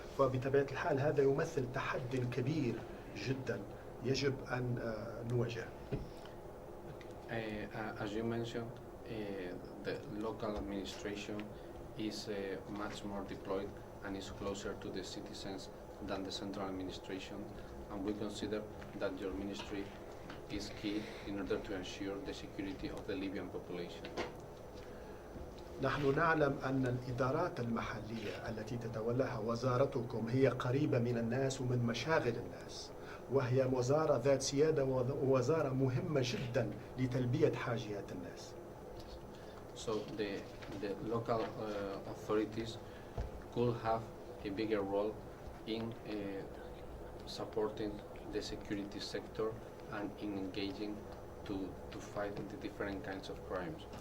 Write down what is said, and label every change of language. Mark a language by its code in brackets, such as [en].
[ar] فبطبيعة الحال هذا يمثل تحدي كبير جدا يجب أن نواجهه. [en] As you mentioned, the local administration is much more deployed and is closer to the citizens than the central administration, and we consider that your ministry is key in order to ensure the security of the Libyan population. [ar] نحن نعلم أن الإدارات المحلية التي تتولاها وزارتكم هي قريبة من الناس ومن مشاغل الناس، وهي وزارة ذات سيادة ووزارة مهمة جدا لتلبية حاجيات الناس. [en] So the local authorities could have a bigger role in supporting the security sector and in engaging to fight the different kinds of crimes.